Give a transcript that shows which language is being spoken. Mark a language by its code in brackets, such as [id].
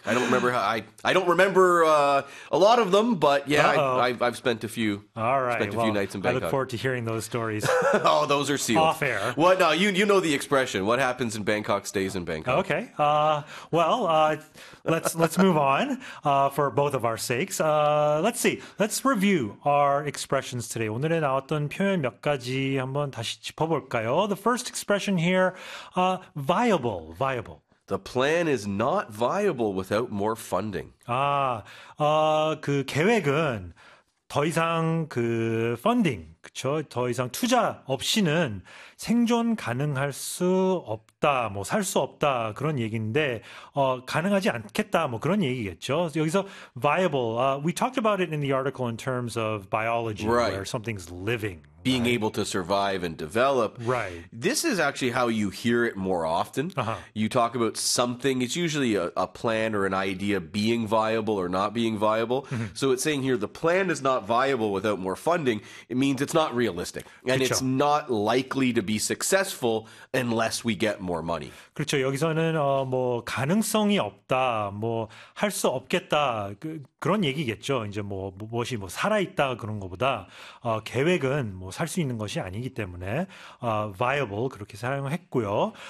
[en] I don't remember how I don't remember a lot of them, but yeah, I've spent a few. All right. I look forward to hearing those stories. Oh, those are sealed. Off air. What? No, you know the expression. What happens in Bangkok stays in Bangkok. Okay. Let's move on for both of our sakes. Let's see. Let's review our expressions today. [ko] 오늘에 나왔던 표현 몇 가지 한번 다시 짚어볼까요? [en] The first expression here, viable. The plan is not viable without more funding. [ko] 그 계획은 더 이상 그 funding, 그렇죠? 더 이상 투자 없이는 생존 가능할 수 없다, 뭐 살 수 없다 그런 얘기인데 가능하지 않겠다 뭐 그런 얘기겠죠. [en] 여기서 viable, we talked about it in the article in terms of biology, right. Where something's living. Being able to survive and develop. Right. This is actually how you hear it more often. Uh-huh. You talk about something. It's usually a plan or an idea being viable or not being viable. Mm-hmm. So it's saying here, the plan is not viable without more funding. It means it's not realistic. And [ko] 그쵸. [en] It's not likely to be successful unless we get more money. [ko] 그렇죠. 여기서는 뭐 가능성이 없다, 뭐 할 수 없겠다, 그런 얘기겠죠. 이제 뭐 무엇이 뭐 살아있다 그런 것보다 계획은 뭐 살 수 있는 것이 아니기 때문에 viable 그렇게 사용했고요.